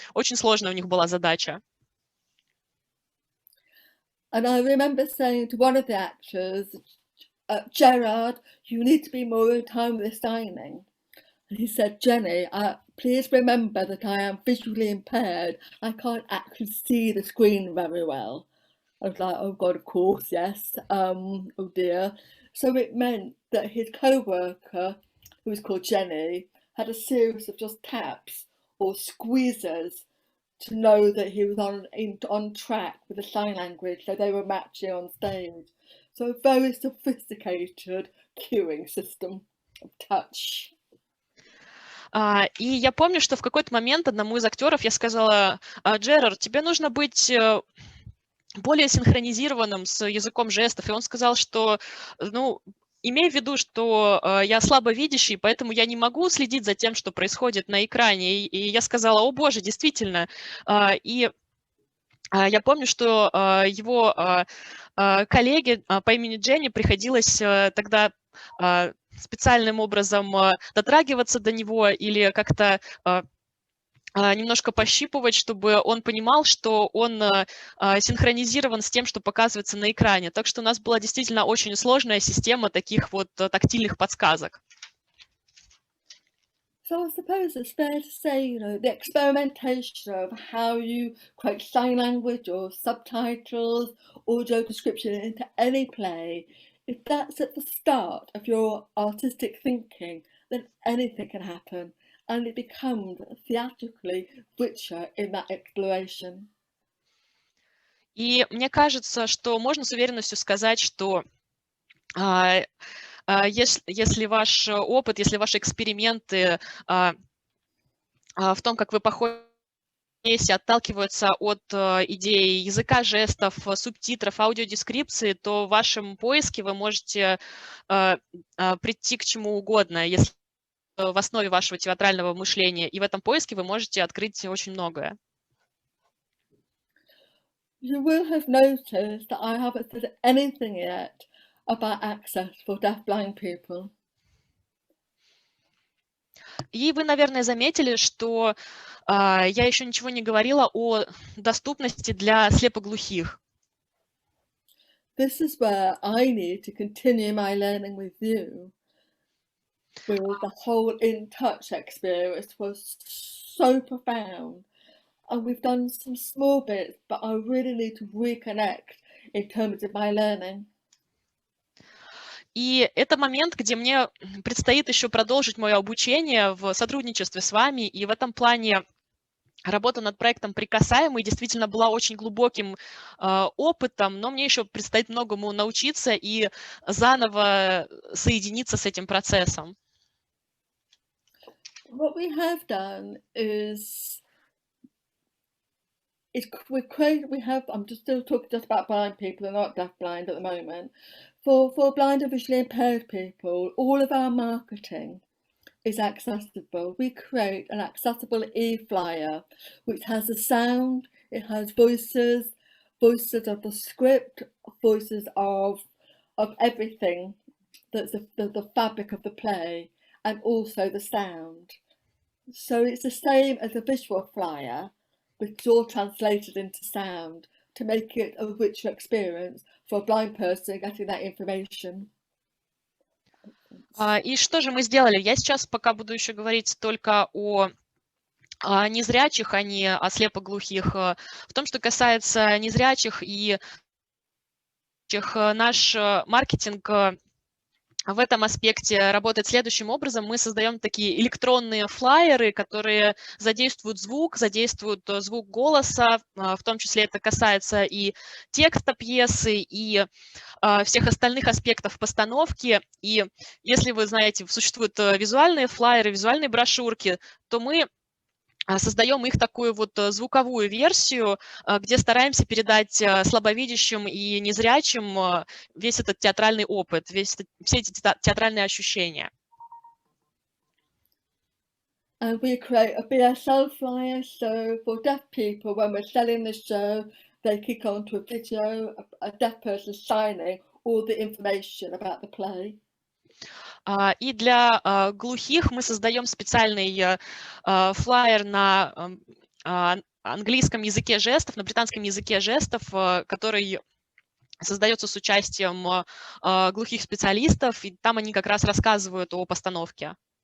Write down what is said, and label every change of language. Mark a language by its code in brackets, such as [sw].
[ru] Очень сложная у них была задача. [en] And I remember saying to one of the actors, Gerard, you need to be more in time with the signing. And he said, Jenny, please remember that I am visually impaired. I can't actually see the screen very well. I was like, oh God, of course, yes. Oh dear. So it meant that his co-worker, who was called Jenny, had a series of just taps or squeezes to know that he was on track with the sign language, so they were matching on stage. So a very sophisticated cueing system of touch. [ru] И я помню, что в какой-то момент одному из актеров я сказала: Джерард, тебе нужно быть более синхронизированным с языком жестов. И он сказал, что, ну, имея в виду, что я слабовидящий, поэтому я не могу следить за тем, что происходит на экране. И я сказала: о боже, действительно. И я помню, что его коллеге по имени Дженни приходилось тогда специальным образом дотрагиваться до него или как-то немножко пощипывать, чтобы он понимал, что он синхронизирован с тем, что показывается на экране. Так что у нас была действительно очень сложная система таких вот тактильных подсказок. [en] So I suppose it's fair to say, you know, the experimentation of how you create sign language or subtitles, audio description into any play, if that's at the start of your artistic thinking, then anything can happen, and it becomes theatrically richer in that exploration. [ru] И мне кажется, что можно с уверенностью сказать, что если ваш опыт, если ваши эксперименты в том, как вы вместе отталкиваются от идеи языка жестов, субтитров, аудиодескрипции, то в вашем поиске вы можете прийти к чему угодно, если в основе вашего театрального мышления. И в этом поиске вы можете открыть очень многое. [en] You will have noticed that I haven't said anything yet about access for deafblind people. [ru] И вы, наверное, заметили, что я еще ничего не говорила о доступности для слепоглухих. [en] This is where I need to continue my learning with you. With the whole in touch experience was so profound. And we've done some small bits, but I really need to reconnect in terms of my learning. [ru] И это момент, где мне предстоит еще продолжить мое обучение в сотрудничестве с вами. И в этом плане работа над проектом «Прикасаемый» действительно была очень глубоким опытом, но мне еще предстоит многому научиться и заново соединиться с этим процессом. [en] What we have done is I'm just still talking just about blind people and not deafblind at the moment. For blind and visually impaired people, all of our marketing is accessible. We create an accessible e-flyer, which has a sound, it has voices of the script, voices of everything that's the fabric of the play, and also the sound. So it's the same as a visual flyer, but it's all translated into sound to make it a richer experience for a blind person getting that information. [ru] И что же мы сделали? Я сейчас пока буду еще говорить только о незрячих, а не о слепоглухих. В том, что касается незрячих и наш маркетинг в этом аспекте работает следующим образом. Мы создаем такие электронные флаеры, которые задействуют звук голоса, в том числе это касается и текста пьесы, и всех остальных аспектов постановки. И если вы знаете, существуют визуальные флаеры, визуальные брошюрки, то мы создаем их такую вот звуковую версию, где стараемся передать слабовидящим и незрячим весь этот театральный опыт, все эти театральные ощущения. [en] And we create a BSL flyer, so for deaf people, when we're selling the show, they click onto a video, a deaf person signing all the information about the play. [ru] И для глухих мы создаем специальный флаер на английском языке жестов, на британском языке жестов, который создается с участием глухих специалистов, и там они как раз рассказывают о постановке.